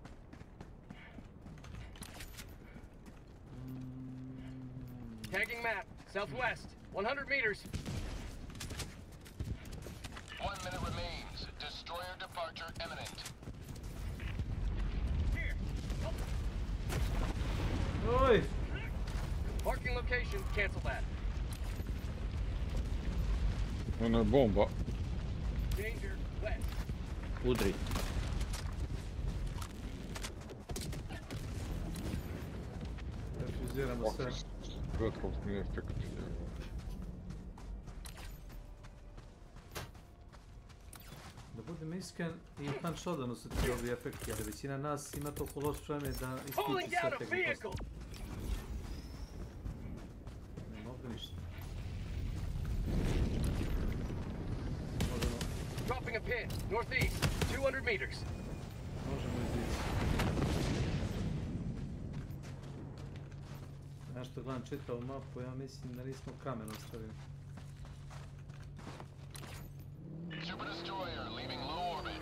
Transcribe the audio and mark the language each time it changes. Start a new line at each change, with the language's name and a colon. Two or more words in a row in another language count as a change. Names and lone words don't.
English: Tagging map. Southwest. 100 meters. 1 minute remains. Destroyer departure imminent. Oi! Marking location. Cancel that.
Serbian: Ono je bomba.
English: Danger. West.
Serbian: Udri. Refuziramo sve. Svetlosni efekt. Da budem iskren, i u Hanshotanu su ti ovi efekti, ali većina nas ima toliko loš frame da isključi sve te gluposti. Ne mogu ništa.
English: Dropping a pin. Northeast. 200 meters.
Serbian: Možemo izići. Ja što gledam čitavu mapu, ja mislim da nismo kamen ostavili.
English: Super destroyer leaving low orbit.